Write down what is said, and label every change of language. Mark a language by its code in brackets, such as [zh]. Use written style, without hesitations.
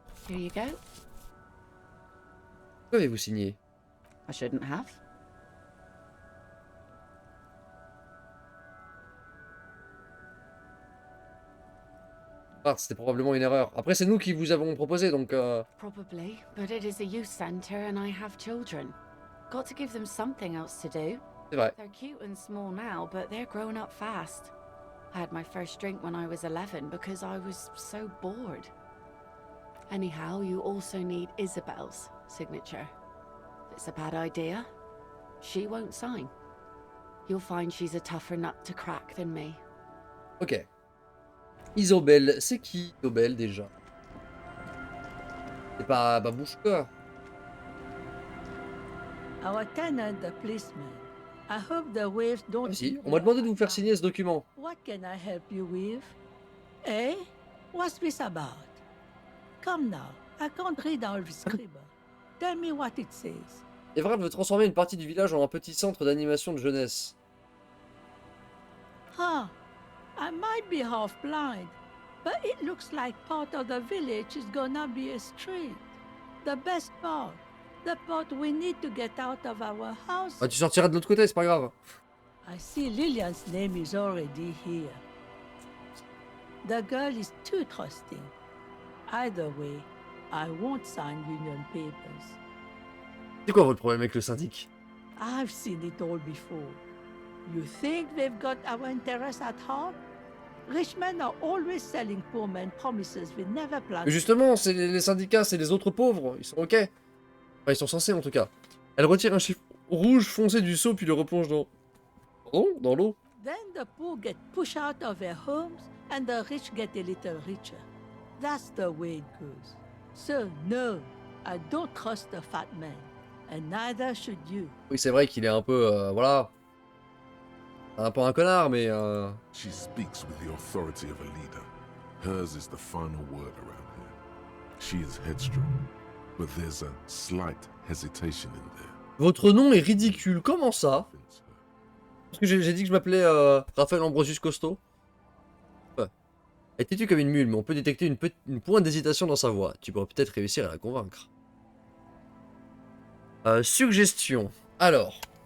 [en] Here you go. [fr] Pourquoi avez-vous signé? [en] I shouldn't have. [fr] Ah, c'était probablement une erreur. Après, c'est nous qui vous avons proposé, donc... [en] Probably, but it is a youth center and I have children. Got to give them something else to do. [fr] C'est vrai. [en] They're cute and small now, but they're growing up fast. I had my first drink when I was 11 because I was so bored. Anyhow, you also need Isabel's signature. If it's a bad idea, she won't sign. You'll find she's a tougher nut to crack than me. Ok. [fr] Isobel, c'est qui Isobel déjà? C'est pas Babouchka. [en] Our tenant, the policeman. I hope the waves don't... [fr] Ah, si, on m'a demandé de vous faire signer ce document. [en] What can I help you with? Eh? What's this about? Come now, I can't read all the scribble. Tell me what it says. [fr] Everard veut transformer une partie du village en un petit centre d'animation de jeunesse. Huh. [en] I might be half blind, but it looks like part of the village is gonna be a street. The best part. The part we need to get out of our house. [fr] Ah, tu sortiras de l'autre côté, c'est pas grave. [en] I see Lillian's name is already here. The girl is too trusting. Either way, I won't sign union papers. [fr] C'est quoi votre problème avec le syndic? [en] I've seen it all before. You think they've got our interests at heart? Rich men are always selling poor men promises we never planned. [fr] Mais justement, c'est les syndicats, c'est les autres pauvres, ils sont ok. Enfin, ils sont censés en tout cas. Elle retire un chiffre rouge foncé du seau puis le replonge dans... Pardon? Dans l'eau. [en] Then the poor get pushed out of their homes and the rich get a little richer. That's the way it goes. So no, I don't trust the fat man. And neither should you. [fr] Oui, c'est vrai qu'il est un peu... voilà. Un peu un connard, mais... [en] She speaks with the authority of a leader. Hers is the final word around here. She is headstrong, but there's a slight hesitation in there. [fr] Votre nom est ridicule, comment ça? Parce que j'ai dit que je m'appelais Raphaël Ambrosius Costo. Ouais. Elle est têtue comme une mule, mais on peut détecter une pointe d'hésitation dans sa voix. Tu pourrais peut-être réussir à la convaincre. Suggestion. Alors...